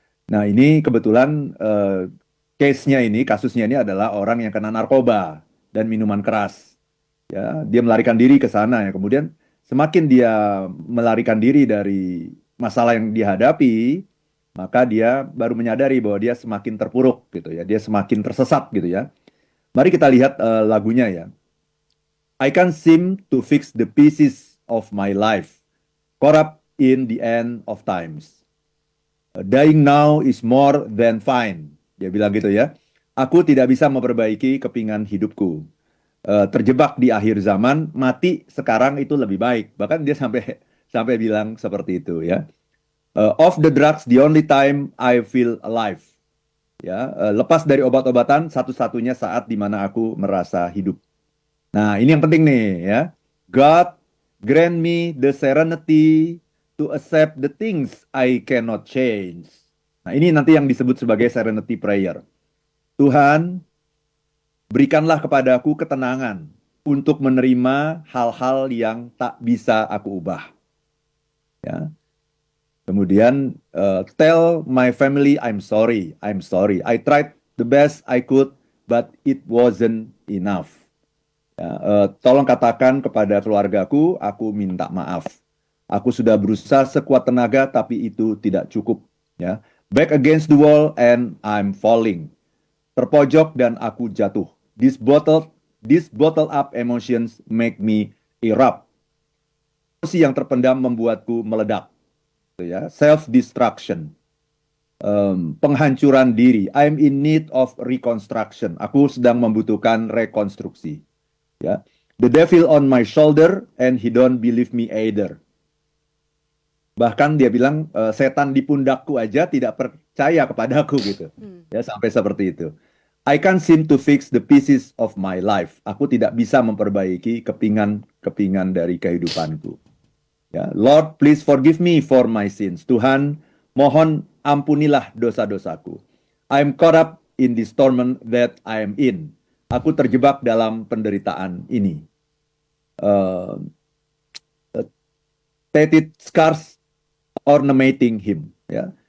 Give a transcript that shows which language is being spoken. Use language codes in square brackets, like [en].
[id] Nah, ini kebetulan case-nya ini, kasusnya ini adalah orang yang kena narkoba dan minuman keras. Ya, dia melarikan diri ke sana ya. Kemudian semakin dia melarikan diri dari masalah yang dihadapi, maka dia baru menyadari bahwa dia semakin terpuruk gitu ya. Dia semakin tersesat gitu ya. Mari kita lihat lagunya ya. [en] I can't seem to fix the pieces of my life, caught up in the end of times. Dying now is more than fine. [id] Dia bilang gitu ya. Aku tidak bisa memperbaiki kepingan hidupku. Terjebak di akhir zaman, mati sekarang itu lebih baik. Bahkan dia sampai sampai bilang seperti itu ya. [en] Off the drugs, the only time I feel alive. [id] Ya, lepas dari obat-obatan, satu-satunya saat di mana aku merasa hidup. Nah, ini yang penting nih ya. [en] God grant me the serenity to accept the things I cannot change. [id] Nah, ini nanti yang disebut sebagai serenity prayer. Tuhan, berikanlah kepadaku ketenangan untuk menerima hal-hal yang tak bisa aku ubah. Ya. Kemudian, [en] tell my family I'm sorry, I'm sorry. I tried the best I could, but it wasn't enough. [id] Ya, tolong katakan kepada keluargaku, aku minta maaf. Aku sudah berusaha sekuat tenaga, tapi itu tidak cukup. [en] Ya, back against the wall and I'm falling. [id] Terpojok dan aku jatuh. [en] This bottle up emotions make me erupt. [id] Emosi yang terpendam membuatku meledak. Ya, self-destruction. Penghancuran diri. [en] I'm in need of reconstruction. [id] Aku sedang membutuhkan rekonstruksi. Ya. [en] The devil on my shoulder and he don't believe me either. [id] Bahkan dia bilang setan di pundakku aja tidak percaya kepadaku gitu. Ya, sampai seperti itu. [en] I can't seem to fix the pieces of my life. [id] Aku tidak bisa memperbaiki kepingan dari kehidupanku. [en] Ya, Lord, please forgive me for my sins. [id] Tuhan, mohon ampunilah dosa-dosaku. [en] I'm caught up in this torment that I am in. [id] Aku terjebak dalam penderitaan ini. [en] Tatted scars ornamenting him. Ya.